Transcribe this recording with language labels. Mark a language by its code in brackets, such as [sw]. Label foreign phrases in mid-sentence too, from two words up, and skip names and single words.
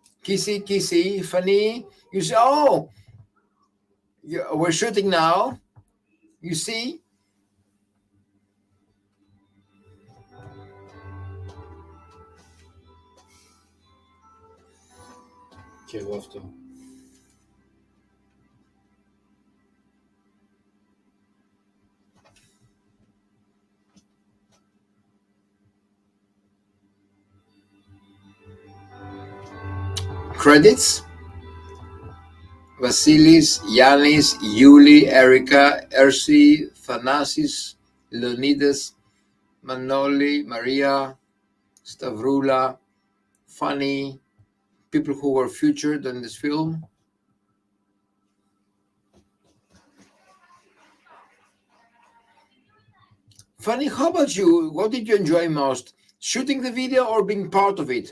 [en] Kissy, funny. You say, oh, we're shooting now. You see? [el] Και εγώ αυτό. [en] Credits: Vasilis, Yannis, Yuli, Erica, Ersi, Thanasis, Leonidas, Manoli, Maria, Stavroula, Fanny, people who were featured in this film. Fanny, how about you? What did you enjoy most? Shooting the video or being part of it?